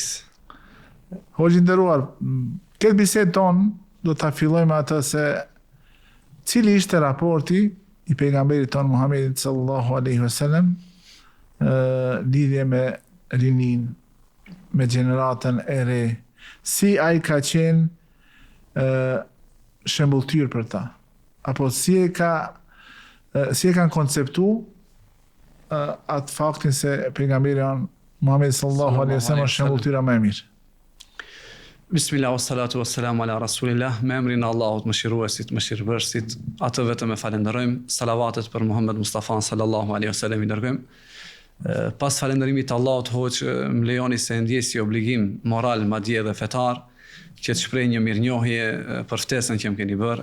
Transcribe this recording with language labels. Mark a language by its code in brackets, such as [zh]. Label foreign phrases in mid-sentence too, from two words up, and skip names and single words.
[sq] Hoxhë nderuar, këtë bisedë tonë do ta fillojmë atë se cili ishte raporti i pejgamberit ton Muhammedit [ar] صلى الله عليه وسلم [sq] lidhje me rinin, me gjeneratën e re, si ai ka qenë shembulltyr për ta, apo si e kanë konceptu atë faktin se pejgamberi Muhammed [ar] صلى الله عليه وسلم [sq] është shembulltyra më e mirë. [ar] بسم الله والصلاة والسلام على رسول الله, [sq] me emrin e Allahut, mëshiruesit, mëshirbërësit, atë vetëm e falenderojmë, salavatet për Muhammed Mustafa [ar] صلى الله عليه وسلم [sq] i dërgojmë. Pas falënderimit të Allahut, hoqë më lejoni se ndjesi obligim moral, madje dhe fetar, që të shpreh një mirënjohje për ftesën që më keni bërë.